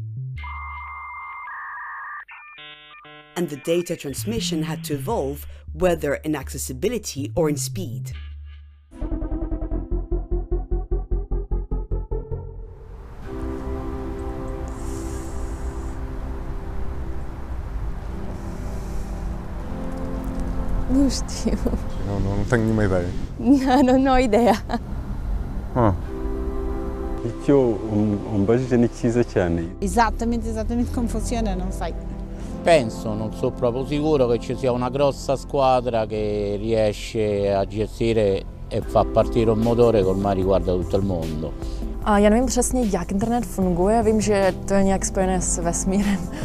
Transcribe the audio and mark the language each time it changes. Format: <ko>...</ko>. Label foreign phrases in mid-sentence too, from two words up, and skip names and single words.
<en>And the data transmission had to evolve, whether in accessibility or in speed.</en> <pt>Non tenho nenhuma ideia.</pt> <it>Non ho idea.</it> <rw>Icyo umbajije ni cyiza cyane.</rw> <it>Esattamente come funziona non sai. Penso, non sono proprio sicuro, che ci sia una grossa squadra che riesce a gestire e fa partire un motore che ormai riguarda tutto il mondo.</it> <cs>Já nevím přesně, jak internet funguje, vím, že to je nějak spojené s vesmírem.</cs>